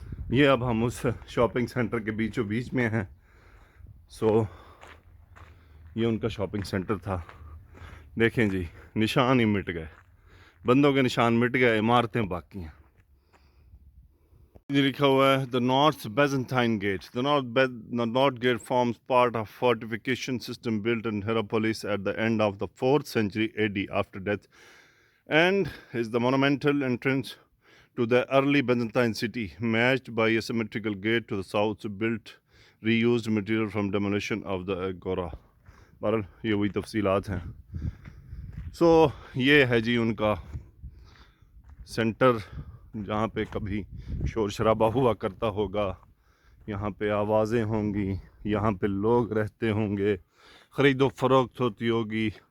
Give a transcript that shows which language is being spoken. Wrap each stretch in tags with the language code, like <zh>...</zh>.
<ur>یہ اب ہم اس شاپنگ سینٹر کے بیچوں بیچ میں ہیں. سو یہ ان کا شاپنگ سینٹر تھا. دیکھیں جی نشان ہی مٹ گئے, بندوں کے نشان مٹ گئے, عمارتیں باقی ہیں. یہ لکھا ہوا ہے the North Byzantine Gate.</ur> <en>The North Gate forms part of fortification system built in Hierapolis at the end of the 4th century AD after death, and is the monumental entrance to the early Byzantine city, matched by a symmetrical gate to the south built reused material from demolition of the agora.</en> <ur>بہرحال یہ وہی تفصیلات ہیں. سو یہ ہے جی ان کا centre, جہاں پہ کبھی شور شرابہ ہوا کرتا ہوگا, یہاں پہ آوازیں ہوں گی, یہاں پہ لوگ رہتے ہوں گے, خرید و فروخت ہوتی ہوگی.</ur>